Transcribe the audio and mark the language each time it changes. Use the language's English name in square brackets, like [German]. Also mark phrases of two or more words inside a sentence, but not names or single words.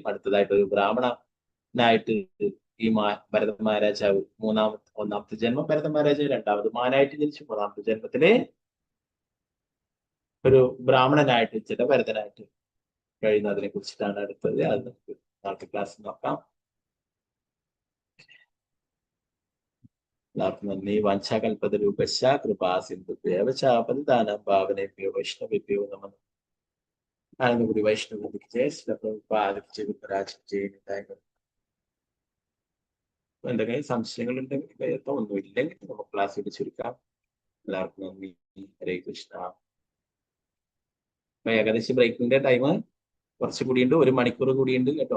[Malayalam] അടുത്തതായിട്ട് ഒരു ബ്രാഹ്മണനായിട്ട് ഈ ഭരത മഹാരാജാവ് 1ാമത്തെ ജന്മം ഭരത മഹാരാജാവ് 2ാമത് മാനായിട്ട് ജനിച്ചു. 3ാമത്തെ ജന്മത്തില് ഒരു ബ്രാഹ്മണനായിട്ട് ജഡഭരതനായിട്ട് കഴിയുന്നതിനെ കുറിച്ചിട്ടാണ് അടുത്തത്. അത് നമുക്ക് നാളത്തെ ക്ലാസ് നോക്കാം. എല്ലാവർക്കും നന്ദി. [Sanskrit] വാഞ്ചാകൽപതരൂപശ്ച കൃപാ സിന്ധുഭ്യവ ച പതിതാനാം പാവനേഭ്യോ വൈഷ്ണവേഭ്യോ നമഃ. [Malayalam] ആനന്ദപുരി വൈഷ്ണവർക്ക് ജയ, ശ്രീല പ്രഭുപാദക്ക് ജയ, ഗുരു മഹാരാജ് ജയ. എന്തെങ്കിലും സംശയങ്ങൾ ഉണ്ടെങ്കിൽ ഒന്നുമില്ലെങ്കിൽ നമുക്ക് ക്ലാസ് ഇവിടെ ചുരുക്കാം. എല്ലാവർക്കും നന്ദി. [Sanskrit] ഹരേ കൃഷ്ണ. [Malayalam] അപ്പൊ ഏകദേശം ബ്രേക്കിന്റെ ടൈം കുറച്ച് കൂടിയുണ്ട്, 1 മണിക്കൂർ കൂടിയുണ്ട് കേട്ടോ.